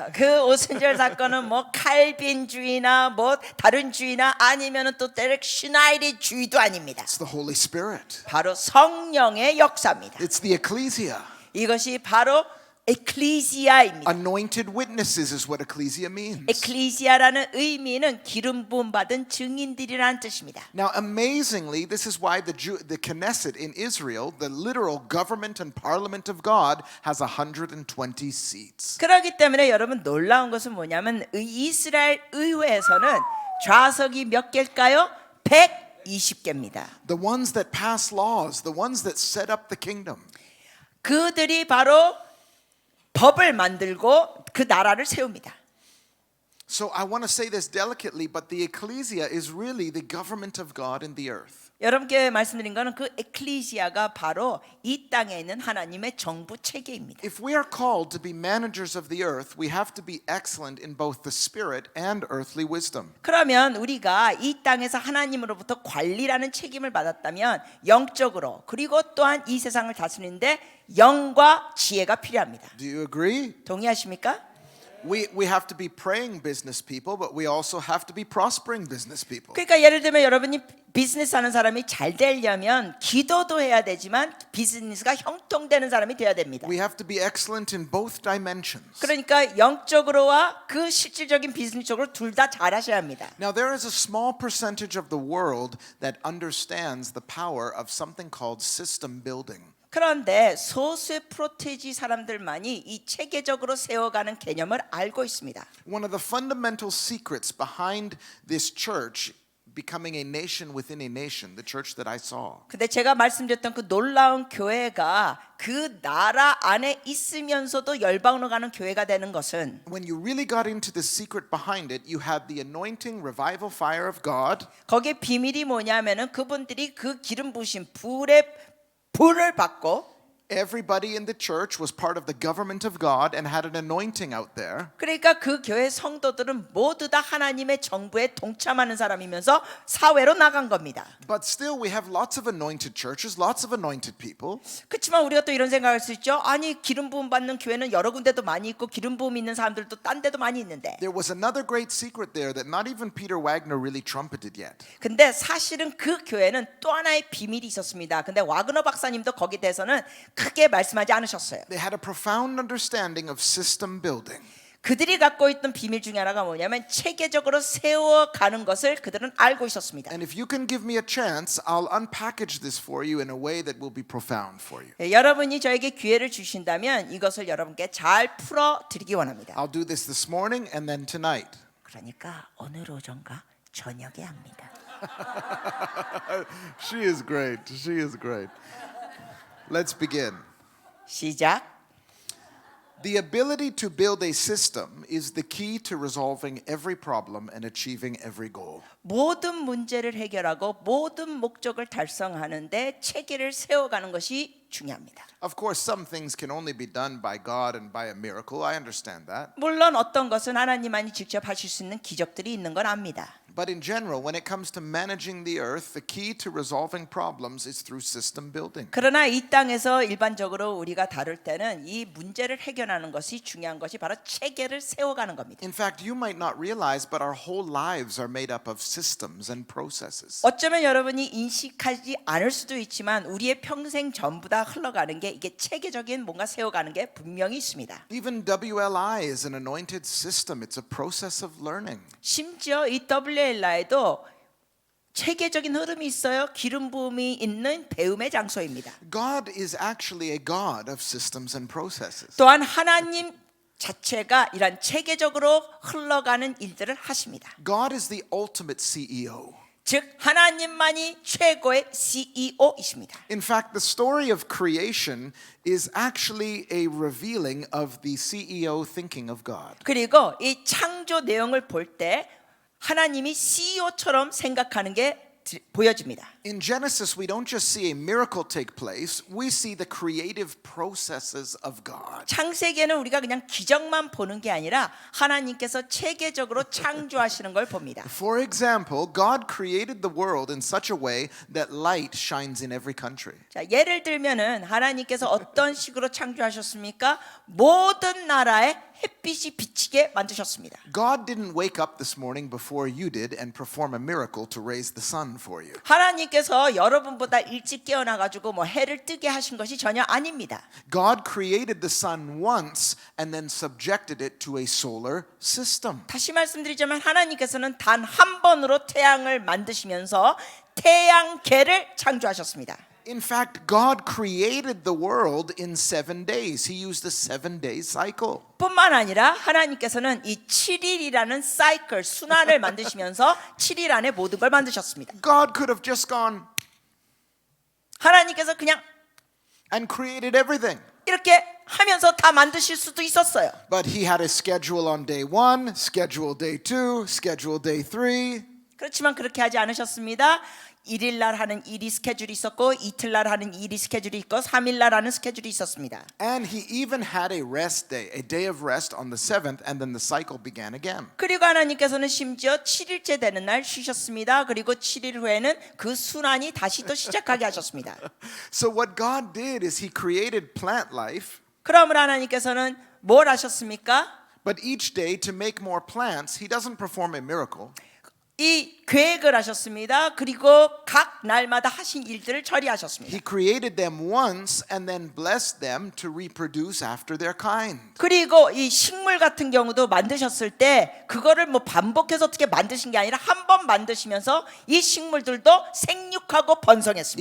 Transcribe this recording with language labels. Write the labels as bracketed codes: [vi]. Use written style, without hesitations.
[ko] 그 오순절 사건은 뭐 칼빈주의나 뭐 다른 주의나 아니면은 또 데렉 슈나이드주의도 아닙니다. [en] It's the Holy Spirit. [ko] 바로 성령의 역사입니다. [en] It's the ecclesia. [ko] 이것이 바로 에클리시아입니다. [en] Anointed witnesses is what ecclesia means. [ko] 에클리시아라는 의미는 기름 부음 받은 증인들이라는 뜻입니다. [en] Now, amazingly, this is why the Knesset in Israel, the literal government and parliament of God, has 120 seats. [ko] 그렇기 때문에 여러분 놀라운 것은 뭐냐면 이스라엘 의회에서는 좌석이 몇 개일까요? 120개입니다. [en] The ones that pass laws, the ones that set up the kingdom. [ko] 그들이 바로 법을 만들고 그 나라를 세웁니다. [en] So I want to say this delicately, but the ecclesia is really the government of God in the earth. [ko] 여러분께 말씀드린 거는 그 에클리시아가 바로 이 땅에 있는 하나님의 정부 체계입니다. [en] If we are called to be managers of the earth, we have to be excellent in both the spirit and earthly wisdom. [ko] 그러면 우리가 이 땅에서 하나님으로부터 관리라는 책임을 받았다면 영적으로 그리고 또한 이 세상을 다스리는데 영과 지혜가 필요합니다. [en] Do you agree? [ko] 동의하십니까? [en] We have to be praying business people, but we also have to be prospering business people. [ko] 그러니까 예를 들면 여러분이 비즈니스 하는 사람이 잘 되려면 기도도 해야 되지만 비즈니스가 형통되는 사람이 돼야 됩니다. [en] We have to be excellent in both dimensions. [ko] 그러니까 영적으로와 그 실질적인 비즈니스적으로 둘 다 잘하셔야 합니다. [en] Now, there is a small percentage of the world that understands the power of something called system building. [ko] 그런데 소수의 프로테지 사람들만이 이 체계적으로 세워가는 개념을 알고 있습니다. [en] One of the fundamental secrets behind this church becoming a nation within a nation, the church that I saw. [ko] 근데 제가 말씀드렸던 그 놀라운 교회가 그 나라 안에 있으면서도 열방으로 가는 교회가 되는 것은 [en] When you really got into the secret behind it, you had the anointing revival fire of God. [ko] 거기에 비밀이 뭐냐면은 그분들이 그 기름 부으신 불을 받고 [en] Everybody in the church was part of the government of God and had an anointing out there. [ko] 그러니까 그 교회 성도들은 모두 다 하나님의 정부에 동참하는 사람이면서 사회로 나간 겁니다. [en] But still, we have lots of anointed churches, lots of anointed people. [ko] 그렇지만 우리가 또 이런 생각할 수 있죠. 아니 기름 부음 받는 교회는 여러 군데도 많이 있고 기름 부음 있는 사람들도 딴 데도 많이 있는데. [en] There was another great secret there that not even Peter Wagner really trumpeted yet. [ko] 근데 사실은 그 교회는 또 하나의 비밀이 있었습니다. 근데 와그너 박사님도 거기에 대해서는 크게 말씀하지 않으셨어요. [en] They had a profound understanding of system building. [ko] 그들이 갖고 있던 비밀 중에 하나가 뭐냐면 체계적으로 세워가는 것을 그들은 알고 있었습니다. [en] And if you can give me a chance, I'll unpackage this for you in a way that will be profound for you. [ko] 여러분이 저에게 기회를 주신다면 이것을 여러분께 잘 풀어드리기 원합니다. [en] I'll do this morning and then tonight. [ko] 그러니까 오늘 오전과 저녁에 합니다. [en] She is great. She is great. Let's begin. [ko] 시작. [en] The ability to build a system is the key to resolving every problem and achieving every goal. [ko] 모든 문제를 해결하고 모든 목적을 달성하는데 체계를 세워가는 것이 중요합니다. [en] Of course, some things can only be done by God and by a miracle. I understand that. [ko] 물론 어떤 것은 하나님만이 직접 하실 수 있는 기적들이 있는 건 압니다. [en] But in general, when it comes to managing the earth, the key to resolving problems is through system building. [ko] 그러나 이 땅에서 일반적으로 우리가 다룰 때는 이 문제를 해결하는 것이 중요한 것이 바로 체계를 세워가는 겁니다. [en] In fact, you might not realize, but our whole lives are made up of systems and processes. [ko] 어쩌면 여러분이 인식하지 않을 수도 있지만 우리의 평생 전부 다 흘러가는 게 이게 체계적인 뭔가 세워가는 게 분명히 있습니다. [en] Even WLI is an anointed system. It's a process of learning. [ko] 심지어 이 WLI도 체계적인 흐름이 있어요. 기름 부음이 있는 배움의 장소입니다. [en] God is actually a God of systems and processes. [ko] 또한 하나님 자체가 이런 체계적으로 흘러가는 일들을 하십니다. [en] God is the ultimate CEO. [ko] 즉 하나님만이 최고의 CEO이십니다. [en] In fact, the story of creation is actually a revealing of the CEO thinking of God. [ko] 그리고 이 창조 내용을 볼 때 하나님이 CEO처럼 생각하는 게 보여집니다. [en] In Genesis, we don't just see a miracle take place, we see the creative processes of God. [ko] 창세기에는 우리가 그냥 기적만 보는 게 아니라 하나님께서 체계적으로 창조하시는 걸 봅니다. [en] For example, God created the world in such a way that light shines in every country. [ko] 자, 예를 들면은 하나님께서 어떤 식으로 창조하셨습니까? 모든 나라에 햇빛이 비치게 만드셨습니다. [en] God didn't wake up this morning before you did and perform a miracle to raise the sun for you. [ko] 하나님께서 여러분보다 일찍 깨어나 가지고 뭐 해를 뜨게 하신 것이 전혀 아닙니다. [en] God created the sun once and then subjected it to a solar system. [ko] 다시 말씀드리자면 하나님께서는 단 한 번으로 태양을 만드시면서 태양계를 창조하셨습니다. [en] In fact, God created the world in 7 days. He used a 7-day cycle. [ko] 뿐만 아니라 하나님께서는 이 7일이라는 사이클 순환을 만드시면서 7일 안에 모든 걸 만드셨습니다. [en] God could have just gone [ko] 하나님께서 그냥 [en] and created everything. [ko] 이렇게 하면서 다 만드실 수도 있었어요. [en] But he had a schedule on day 1, schedule day 2, schedule day 3. [ko] 그렇지만 그렇게 하지 않으셨습니다. 1일 날 하는 일이 스케줄이 있었고 이틀 날 하는 일이 스케줄이 있고 3일 날 하는 스케줄이 있었습니다. [en] And he even had a rest day, a day of rest on the seventh, and then the cycle began again. [ko] 그리고 하나님께서는 심지어 7일째 되는 날 쉬셨습니다. 그리고 7일 후에는 그 순환이 다시 또 시작하게 하셨습니다. [en] So what God did is he created plant life, [ko] 그러므로 하나님께서는 뭘 하셨습니까? [en] but each day to make more plants, he doesn't perform a miracle. [ko] 이 계획을 하셨습니다. 그리고 각 날마다 하신 일들을 처리하셨습니다. [en] He created them once and then blessed them to reproduce after their kind. [ko] 그리고 이 식물 같은 경우도 만드셨을 때 그거를 뭐 반복해서 어떻게 만드신 게 아니라 한 번 만드시면서 이 식물들도 생육하고 번성했습니다.